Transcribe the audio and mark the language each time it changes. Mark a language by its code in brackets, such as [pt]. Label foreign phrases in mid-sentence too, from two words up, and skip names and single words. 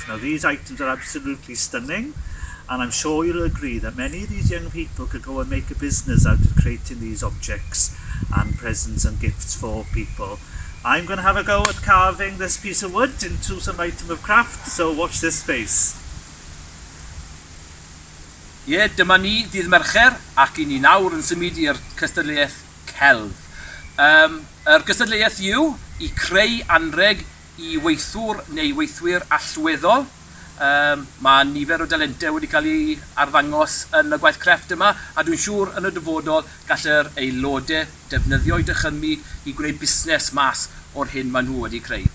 [en] Now these items are absolutely stunning, and I'm sure you'll agree that many of these young people could go and make a business out of creating these objects and presents and gifts for people. I'm going to have a go at carving this piece of wood into some item of craft, so watch this space. [cy] Dyma ni ddydd Mercher ac i ni nawr yn symud i'r cystadleuaeth celf. Yr cystadleuaeth yw i creu anreg i weithwr neu weithwyr allweddol. Mae nifer o dalentau wedi cael ei arddangos yn y gwaith crefft yma, a dwi'n siŵr yn y dyfodol gallai'r aelodau defnyddio i dychymyg i gwneud busnes mas o'r hyn maen nhw wedi creu.